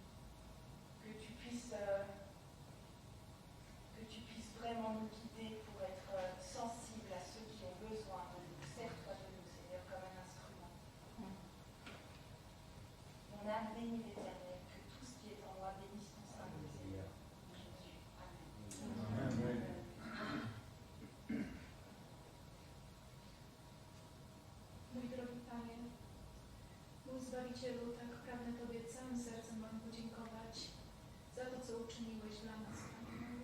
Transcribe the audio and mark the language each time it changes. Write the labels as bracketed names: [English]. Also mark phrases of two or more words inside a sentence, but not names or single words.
[French] Que tu puisses vraiment nous guider pour être sensibles à ceux qui ont besoin de nous. Sers-toi de nous, Seigneur, comme un instrument. Mon âme bénit l'Éternel, que tout ce qui est en moi bénisse ton Saint-Nom, Seigneur. Jésus. Amen. Amen. [Polish] Mój drogi Panie, mój Zbawicielu, tak pragnę Tobie całym sercem Wam podziękować za to, co uczyniłeś dla nas, Panie mój.